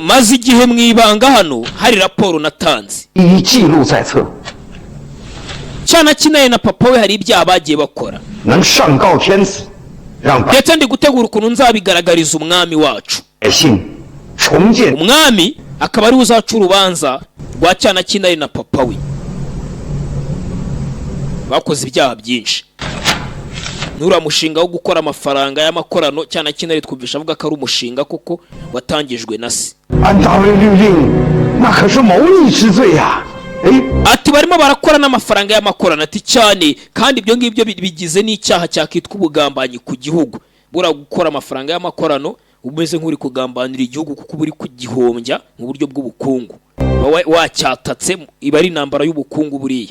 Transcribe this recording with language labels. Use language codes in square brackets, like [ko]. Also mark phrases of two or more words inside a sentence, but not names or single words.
[rw] maze igihe mu ibanga hano hari raporo natanze [zh] 一记录在册， [rw] cyana kinaye na papa we hari ibyaha bagiye bakora [zh] 能上告天子，让百 [rw] ndetse ndi gutegura ukuntu nzabigaragariza umwami wacu [zh] 姓重建 [rw] umwami akaba ari uzaca urubanza rwa cyana kinaye na papa we bakoze ibyaha byinshi nura mushinga wo gukora amafaranga y'amakorano cyana kinari twumvisha avuga ko ari umushinga kuko watangijwe na se [zh] 按大卫律令，那可是谋逆之罪呀！ [rw] ati barimo barakora n'amafaranga y'amakorano ati cyane kandi ibyo ngibyo bigize n'icyaha cyakitwa ubugambanyi ku gihugu. Bura gukora amafaranga y'amakorano umeze nk'uri kugambanira igihugu kuko buri kugihombya mu buryo bw'ubukungu. Wacyatatse iba ari intambara y'ubukungu buriya.